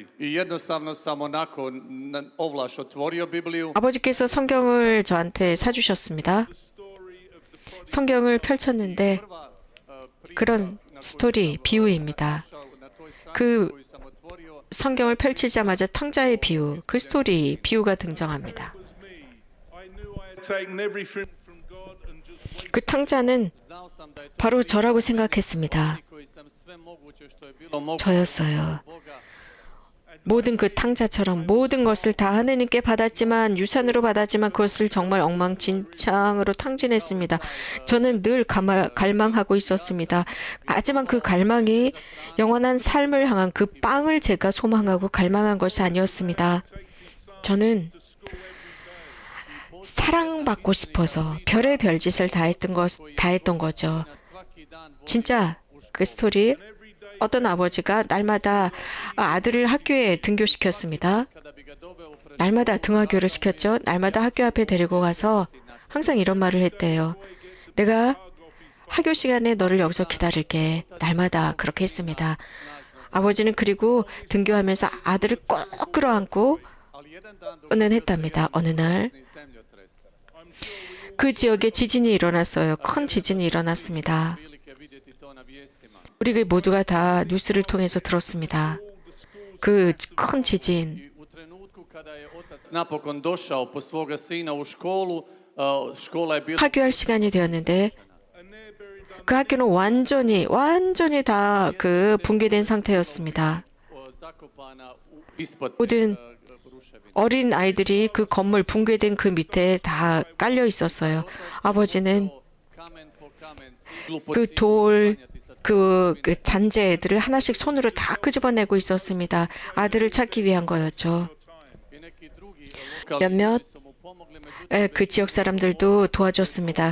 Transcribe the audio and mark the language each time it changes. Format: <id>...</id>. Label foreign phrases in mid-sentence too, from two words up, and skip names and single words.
<hr>I jednostavno sam onako ovlaš otvorio Bibliju.</hr> <ko>아버지께서 성경을 저한테 사주셨습니다. 성경을 펼쳤는데 그런 스토리, 비유입니다.</ko> <hr>Na toj strani</hr> <ko>그</ko> <hr>koju sam otvorio</hr> <ko>성경을 펼치자마자 탕자의 비유, 그 스토리, 비유가 등장합니다.</ko> <en>It was me. I knew I had taken everything from God and just waited.</en> <ko>그 탕자는</ko> <hr>znao sam da je to</hr> <ko>바로 저라고 생각했습니다.</ko> <hr>koji sam sve moguće što je bilo moguće</hr> <ko>저였어요.</ko> <hr>Boga</hr> <ko>모든 그 탕자처럼 모든 것을 다 하느님께 받았지만 유산으로 받았지만 그것을 정말 엉망진창으로 탕진했습니다. 저는 늘 갈망하고 있었습니다. 하지만 그 갈망이 영원한 삶을 향한 그 빵을 제가 소망하고 갈망한 것이 아니었습니다. 저는 사랑받고 싶어서 별의 별짓을 다 했던 거죠.</ko> <hr>svaki dan</hr> <ko>진짜 그 스토리 어떤 아버지가 날마다 아들을 학교에 등교시켰습니다.</ko> <hr>kada bi ga doveo pred</hr> <ko>날마다 등하교를 시켰죠. 날마다 학교 앞에 데리고 가서 항상 이런 말을 했대요. 내가 학교 시간에 너를 여기서 기다릴게. 날마다 그렇게 했습니다. 아버지는 그리고 등교하면서 아들을 꼭 끌어안고</ko> <hr>ali jedan dan dok</hr> <ko>은은했답니다. 어느 날</ko> <hr>i zemljotres.</hr> <ko>그 지역에 지진이 일어났어요. 큰 지진이 일어났습니다.</ko> <hr>Prilike vidjeti to na vijestima.</hr> <ko>우리 모두가 다 뉴스를 통해서 들었습니다. 그 큰 지진.</ko> <hr>I u trenutku kada je otac napokon došao po svoga sina u školu, škola je bila</hr> <ko>하교할 시간이 되었는데 그 학교는 완전히 다 그 붕괴된 상태였습니다.</ko> <hr>zakopana ispod</hr> <ko>모든 어린 아이들이 그 건물 붕괴된 그 밑에 다 깔려 있었어요. 아버지는 그 돌, 그 잔재들을 하나씩 손으로 다 끄집어내고 있었습니다. 아들을 찾기 위한 거였죠. 몇몇 그 지역 사람들도 도와줬습니다.</ko>